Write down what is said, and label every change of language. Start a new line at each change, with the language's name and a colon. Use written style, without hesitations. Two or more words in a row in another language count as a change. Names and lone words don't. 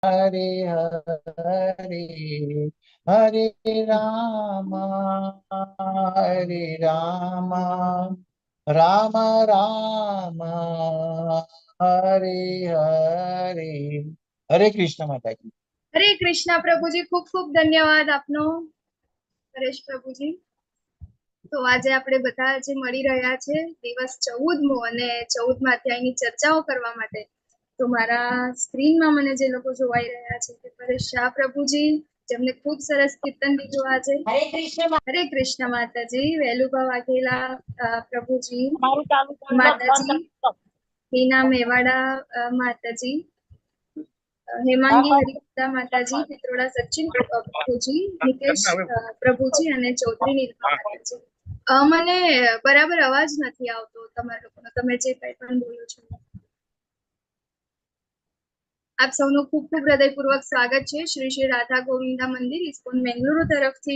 Sanskrit: हरे हरे, हरे राम हरे राम, राम राम हरे हरे।
Gujarati: હરે કૃષ્ણ માતા જી। હરે કૃષ્ણા પ્રભુજી, ખૂબ ખૂબ ધન્યવાદ આપનો હરેશ પ્રભુજી। તો આજે આપણે બધા જે મળી રહ્યા છે દિવસ 14મો અને 14મા અધ્યાયની ચર્ચાઓ કરવા માટે, તો મારા સ્ક્રીનમાં મને જે લોકો જોવાઈ રહ્યા છે તે પરેશ શાહ પ્રભુજી, જેમને ખૂબ સરસ કીર્તન દીધું આજે। હરે કૃષ્ણ માતાજી। વેલુભા વાઘેલા પ્રભુજી, માતાજી हीना मेवाड़ा माताजी, हेमांगी हरिता माताजी, पित्रोड़ा सचिन प्रभुजी, निकेश प्रभुजी અને ચૌધરી નીલમા માતાજી। મને બરાબર અવાજ નથી આવતો તમારા લોકોનો, તમે જે કંઈ પણ બોલો છો। આપ સૌનું ખૂબ ખૂબ હૃદયપૂર્વક સ્વાગત છે શ્રી શ્રી રાધા ગોવિંદા મંદિર ઇસ્કોન બેંગલુરુ તરફથી।